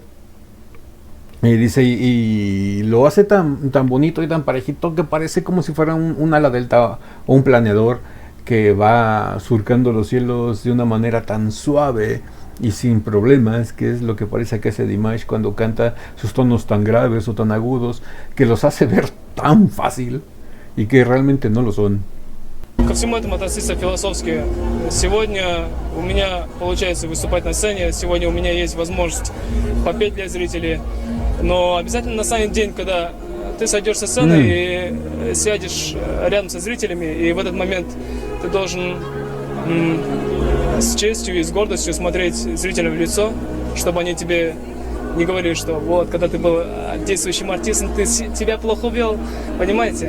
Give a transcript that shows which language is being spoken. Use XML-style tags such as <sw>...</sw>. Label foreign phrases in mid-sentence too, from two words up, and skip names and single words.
<es>Y dice, y lo hace tan bonito y tan parejito que parece como si fuera un ala delta o un planeador que va surcando los cielos de una manera tan suave y sin problemas, que es lo que parece que hace Dimash cuando canta sus tonos tan graves o tan agudos, que los hace ver tan fácil y que realmente no lo son.</es> <ru>Ко всему этому относиться философски. Сегодня у меня получается выступать на сцене, сегодня у меня есть возможность попеть для зрителей, но обязательно настанет день, когда ты сойдешь со сцены и сядешь рядом со зрителями, и в этот момент ты должен с честью и с гордостью смотреть зрителям в лицо, чтобы они тебе не говорили, что вот, когда ты был действующим артистом, тебя плохо вел, понимаете?</ru>